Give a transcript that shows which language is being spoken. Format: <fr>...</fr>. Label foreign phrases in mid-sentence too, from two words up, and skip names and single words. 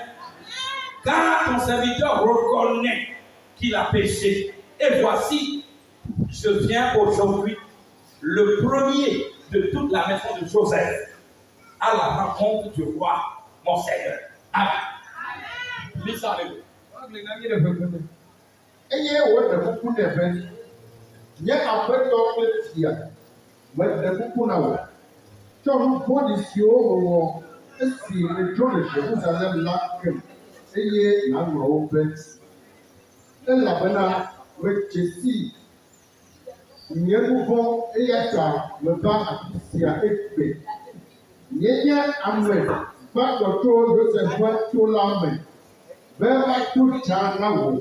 <fr>Car ton serviteur reconnaît qu'il a péché. Et voici, je viens aujourd'hui, le premier de toute la maison de Joseph, à la rencontre du roi, mon Seigneur. Amen. Lis ça avec nous.</fr> <ee>eye wòɖe kuku nɛ bɛ nye aƒetɔ kple fia meɖe kuku na wò tsɔ nu vɔ̃ɖi siwo wòwɔ esi nètso le Yerusalem la kem eye nàŋlɔ wo be elabena metse si nye nu vɔ̃ eya ta meva afi sia egbe nye ame gbãtɔ tso Josef ƒe to la me be va to tsa na wò.</ee>